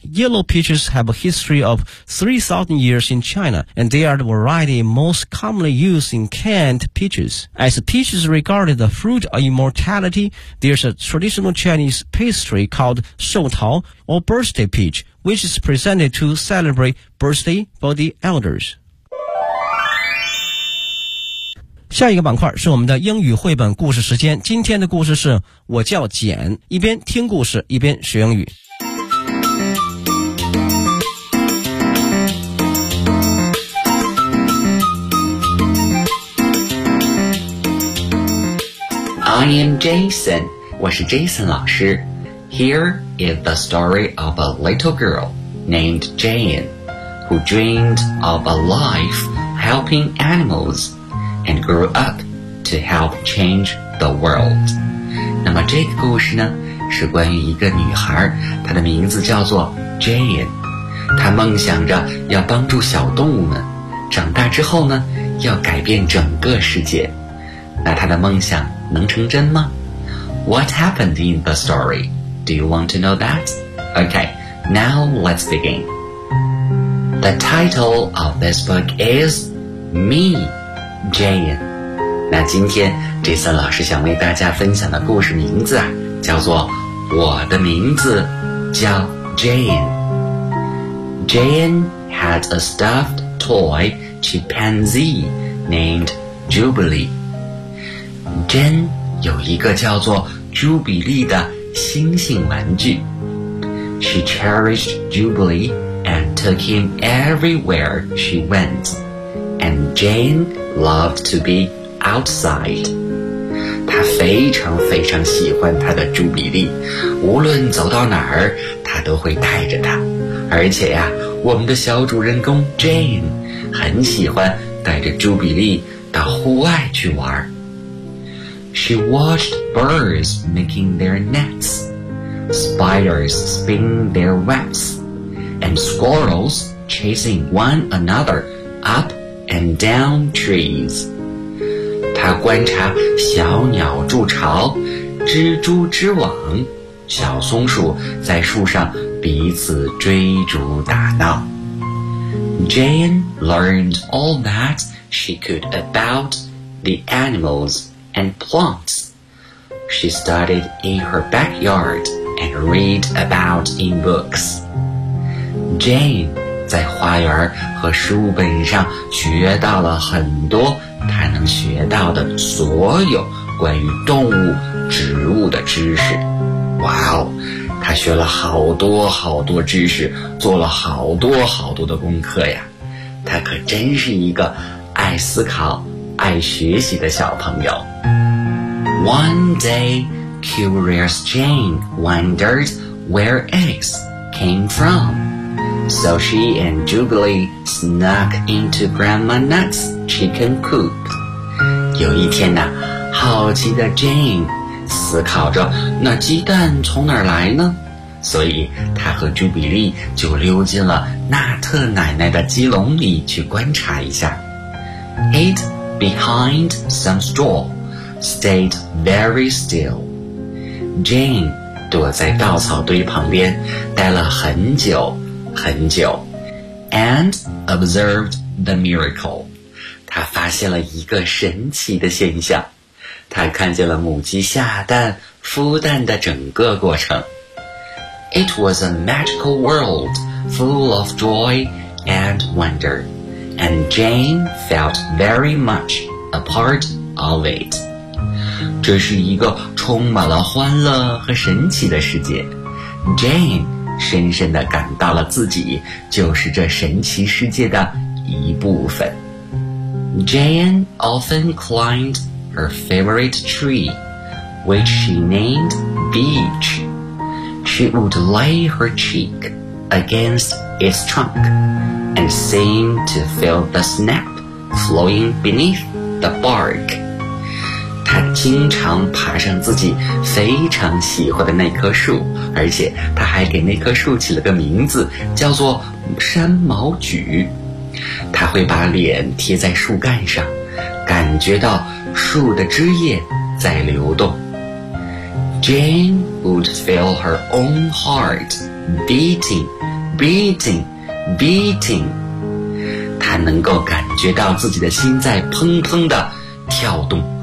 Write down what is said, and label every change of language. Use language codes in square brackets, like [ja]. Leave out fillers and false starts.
[en] Yellow peaches have a history of 3,000 years in China, and they are the variety most commonly used in canned peaches. As peaches regarded the fruit of immortality, there's a traditional Chinese pastry called Shou Tao, or birthday peach, which is presented to celebrate birthday for the elders. [zh] 下一个板块是我们的英语绘本故事时间。今天的故事是我叫简，一边听故事一边学英语。 [en] I am Jason, [zh] 我是 Jason 老师。 [en] Here is the story of a little girl named Jane, who dreamed of a life helping animals. And grew up to help change the world. [zh] 那么这个故事呢，是关于一个女孩，她的名字叫做 Jane。她梦想着要帮助小动物们，长大之后呢，要改变整个世界。那她的梦想能成真吗？ [en] What happened in the story? Do you want to know that? Okay, now let's begin. The title of this book is Me. [zh] Jane， 那今天Jason老师想为大家分享的故事名字啊，叫做《我的名字叫 Jane》。 [en] Jane had a stuffed toy chimpanzee named Jubilee。 [zh] Jane 有一个叫做朱比利的星星玩具。 [en] She cherished Jubilee and took him everywhere she went. And Jane loved to be outside. [zh] 她非常非常喜欢她的朱比利，无论走到哪儿，她都会带着她。而且呀，我们的小主人公 Jane 很喜欢带着朱比利到户外去玩。 [en] She watched birds making their nets, spiders spinning their webs, and squirrels chasing one another up. And down trees. [zh] 他观察小鸟筑巢，蜘蛛织网，小松鼠在树上彼此追逐打闹。 [en] Jane learned all that she could about the animals and plants. She studied in her backyard and read about in books. Jane. [zh] 在花园和书本上学到了很多他能学到的所有关于动物、植物的知识。哇哦，他学了好多好多知识，做了好多好多的功课呀。他可真是一个爱思考、爱学习的小朋友。 [en] One day, curious Jane wondered where eggs came from. So she and Jubilee snuck into Grandma Nut's chicken coop. [zh] 有一天呢，好奇的 Jane 思考着那鸡蛋从哪儿来呢？所以她和 Jubilee 就溜进了纳特奶奶的鸡笼里去观察一下。 [en] It behind some straw stayed very still. [zh] Jane 躲在稻草堆旁边待了很久。很久 [en] and observed the miracle. [zh] 他发现了一个神奇的现象。他看见了母鸡下蛋、孵蛋的整个过程。 [en] It was a magical world full of joy and wonder, and Jane felt very much a part of it. [zh] 这是一个充满了欢乐和神奇的世界。 Jane深深地感到了自己就是这神奇世界的一部分。 [en] Jane often climbed her favorite tree, which she named Beech. She would lay her cheek against its trunk and seem to feel the snap flowing beneath the bark. [zh] 他经常爬上自己非常喜欢的那棵树，而且他还给那棵树起了个名字，叫做山毛榉。他会把脸贴在树干上，感觉到树的枝叶在流动。 [en] Jane would feel her own heart beating, beating, beating. [zh] 他能够感觉到自己的心在砰砰地跳动。